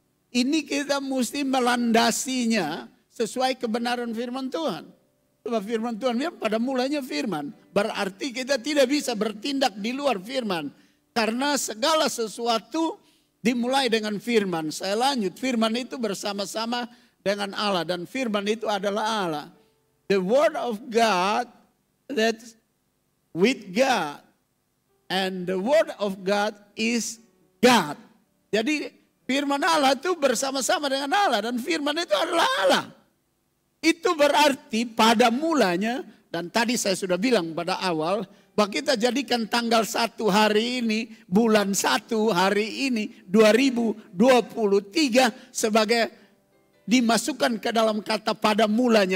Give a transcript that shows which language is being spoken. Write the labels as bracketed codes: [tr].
[id] Ini kita mesti melandasinya sesuai kebenaran firman Tuhan. Sebab firman Tuhan ya, pada mulanya firman. Berarti kita tidak bisa bertindak di luar firman. Karena segala sesuatu dimulai dengan firman. Saya lanjut, firman itu bersama-sama dengan Allah. Dan firman itu adalah Allah. [en] The word of God that's with God. And the word of God is God. [id] Jadi firman Allah itu bersama-sama dengan Allah dan firman itu adalah Allah. Itu berarti pada mulanya, dan tadi saya sudah bilang pada awal, bahwa kita jadikan tanggal 1 hari ini, bulan 1 hari ini 2023 sebagai dimasukkan ke dalam kata pada mulanya.